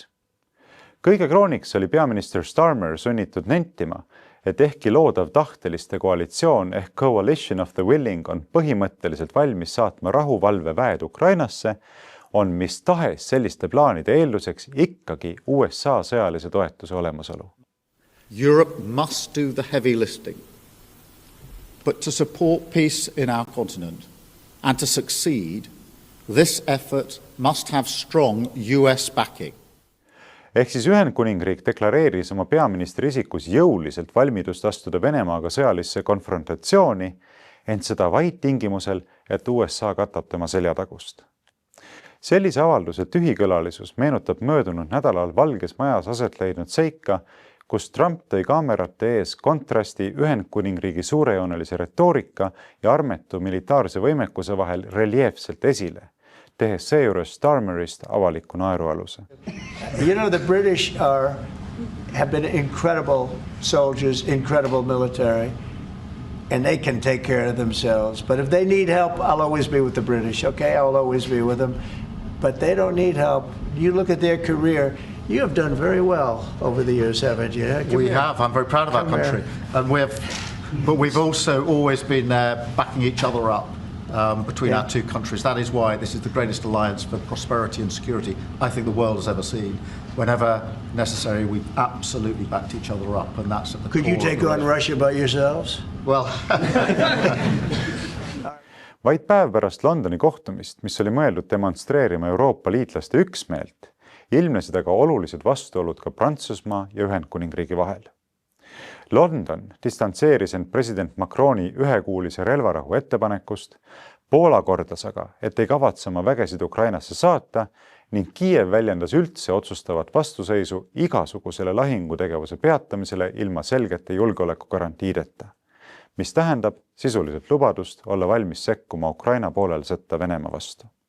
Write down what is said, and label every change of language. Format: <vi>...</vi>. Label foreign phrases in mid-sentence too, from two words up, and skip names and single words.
<et>Kõige krooniks oli peaminister Starmer sunnitud nentima, et ehkki loodav tahteliste koalitsioon ehk</et> <en>Coalition of the Willing</en> <et>on põhimõtteliselt valmis saatma rahuvalveväed Ukrainasse, on mis tahes selliste plaanide eelduseks ikkagi USA sõjalise toetuse olemasolu.</et> <en>Europe must do the heavy lifting. But to support peace in our continent and to succeed, this effort must have strong US backing.</en> <et>Ehk siis Ühendkuningriik deklareeris oma peaministri isikus jõuliselt valmidust astuda Venemaaga sõjalisse konfrontatsiooni, ent seda vaid tingimusel, et USA katab tema seljatagust. Sellise avalduse tühikõlalisus meenutab möödunud nädalal Valges Majas aset leidnud seika, kus Trump tõi kaamerate ees kontrasti Ühendkuningriigi suurejoonelise retoorika ja armetu militaarse võimekuse vahel reljeefselt esile, tehes seejuures Starmerist avaliku naerualuse.</et> <en>You know, the British have been incredible soldiers, incredible military. and they can take care of themselves. But if they need help, I'll always be with the British, okay? I'll always be with them. But they don't need help. You look at their career, you have done very well over the years, haven't you? We have. I'm very proud of our country. And we've also always been there backing each other up between our two countries. That is why this is the greatest alliance for prosperity and security I think the world has ever seen. Whenever necessary, we've absolutely backed each other up, and that's at the Could you take on Russia by yourselves? Well,</en> <et>Vaid päev pärast Londoni kohtumist, mis oli mõeldud demonstreerima Euroopa liitlaste üksmeelt, ilmnesid aga olulised vastuolud ka Prantsusmaa ja Ühendkuningriigi vahel. London distantseeris end president Macroni ühekuulise relvarahu ettepanekust, Poola kordas aga, et ei kavatse oma vägesid Ukrainasse saata ning Kiiev väljendas üldse otsustavat vastuseisu igasugusele lahingutegevuse peatamisele ilma selgete julgeolekugarantiideta, mis tähendab sisuliselt lubadust olla valmis sekkuma Ukraina poolel sõtta Venemaa vastu.</et>